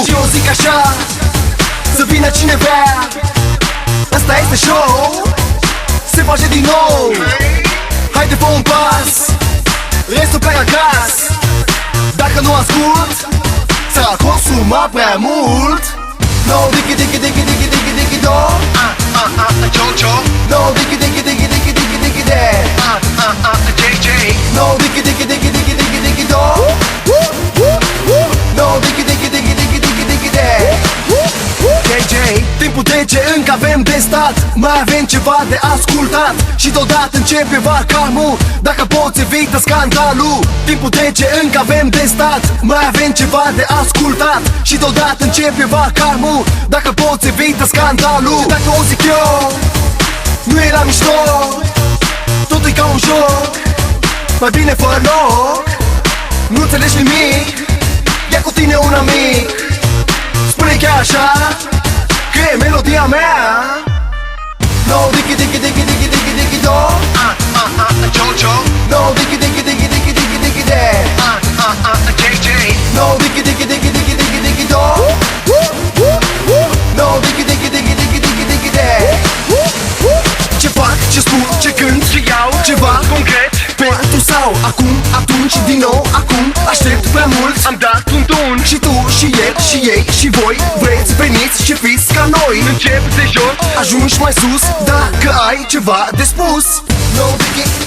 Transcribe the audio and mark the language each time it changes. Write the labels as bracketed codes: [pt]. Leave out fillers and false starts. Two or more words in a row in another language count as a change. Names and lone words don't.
[ro] Și eu zic așa, să vină cine vrea. Asta este show. Se face din nou. Haide, fă un pas. Restul pleacă acasă. Dacă nu ascult, s-a consumat prea mult. [en] No diggy diggy diggy diggy diggy diggy do. Jojo. No diggy diggy diggy diggy diggy diggy de. JJ. No diggy diggy diggy diggy diggy diggy do. No diggy diggy diggy diggy diggy diggy de. JJ. [ro] Timpul trece, încă avem de stat. Mai avem ceva de ascultat. Și deodată începe vacarmul. Dacă poți evită scandalul. Timpul trece, încă avem de stat. Mai avem ceva de ascultat. Și deodată începe vacarmul. Dacă poți evită scandalul. Și dacă o zic eu, nu e la mișto. Totul e ca un joc. Mai bine fără loc. Nu înțelegi nimic. Ia cu tine un amic. Spune chiar așa că e melodia mea. [en] No diggy diggy diggy diggy diggy diggy do. Jojo. No diggy diggy diggy diggy diggy diggy de. JJ. No diggy diggy diggy diggy diggy diggy do. No diggy diggy diggy diggy diggy diggy de. [ro] Ce fac, ce spun, ce cânt, Ce iau. ceva Concret. pentru sau acum, atunci, din nou, acum. Aștept prea mult. Am dat un tun. Și tu, și el, și ei, și voi. Vreți, veniți și fiți ca noi. Încep de jos. Ajungi mai sus dacă ai ceva de spus.